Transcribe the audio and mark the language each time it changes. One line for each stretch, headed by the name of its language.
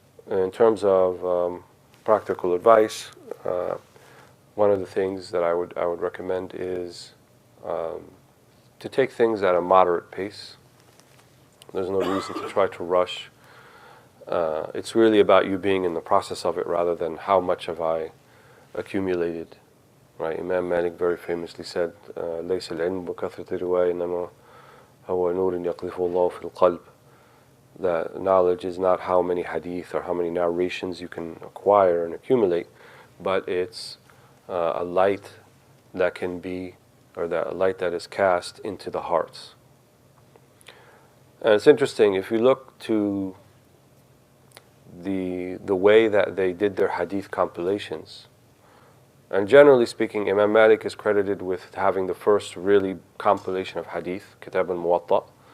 English: In terms of practical advice, one of the things that I would recommend is to take things at a moderate pace. There's no reason to try to rush. It's really about you being in the process of it rather than how much have I accumulated. Right? Imam Malik very famously said,
Arabic: ليس العلم بكثرة الرواية إنما هو نور يقذفه الله في القلب.
English: That knowledge is not how many hadith or how many narrations you can acquire and accumulate, but it's a light that can be, or that a light that is cast into the hearts. And it's interesting, if you look to the way that they did their hadith compilations, and generally speaking, Imam Malik is credited with having the first really compilation of hadith, Kitab al-Muwatta.